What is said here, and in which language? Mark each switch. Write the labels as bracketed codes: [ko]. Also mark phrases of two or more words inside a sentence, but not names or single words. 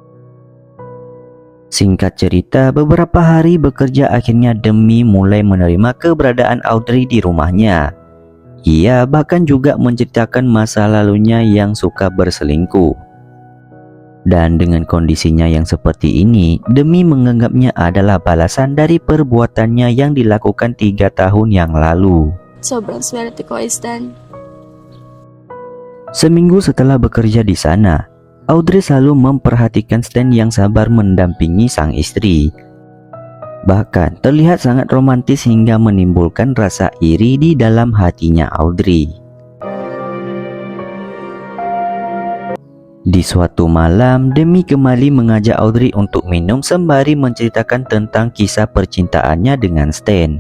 [id] Singkat cerita, beberapa hari bekerja akhirnya Demi mulai menerima keberadaan Audrey di rumahnya. Ia bahkan juga menceritakan masa lalunya yang suka berselingkuh. Dan dengan kondisinya yang seperti ini, Demi menganggapnya adalah balasan dari perbuatannya yang dilakukan 3 tahun yang lalu. [tl] Sobrang swerte ko, Stan. [id] Seminggu setelah bekerja di sana, Audrey selalu memperhatikan Stan yang sabar mendampingi sang istri. Bahkan terlihat sangat romantis hingga menimbulkan rasa iri di dalam hatinya Audrey. Di suatu malam, Demi kembali mengajak Audrey untuk minum sembari menceritakan tentang kisah percintaannya dengan Stan.